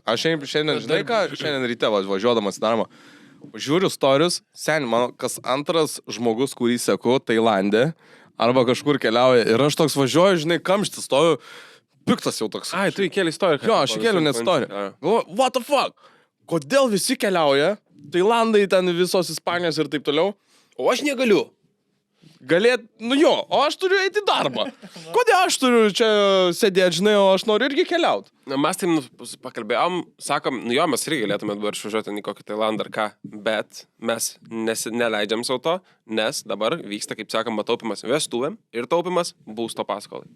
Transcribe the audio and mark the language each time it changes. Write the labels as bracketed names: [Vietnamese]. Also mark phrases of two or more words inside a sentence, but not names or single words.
[Lithuanian] Aš šiandien, žinai ką, šiandien ryte važiuodamas į darbą, žiūriu storius, seniai, mano, kas antras žmogus, kurį seku Tailande, arba kažkur keliauja, ir aš toks važiuoju, žinai, kamštis stoju, piktas jau toks. Ai, tu įkėlė istoriją. Jo, aš įkėliau net istoriją. Galvoju, [English] what the fuck? [Lithuanian] Kodėl visi keliauja, Tailandai, ten visos Ispanijos ir taip toliau, o aš negaliu. Galėt, nu jo, o aš turiu eiti į darbą. Kodėl aš turiu čia sėdėti, žinai, o aš noriu irgi keliauti? Mes taip pakalbėjom, sakom, nu jo, mes irgi galėtume dabar išvažiuoti į kokį Tailandą ar ką, bet mes neleidžiam savo to, nes dabar vyksta, kaip sakoma, taupimas vestuvėm ir taupimas būsto paskolai.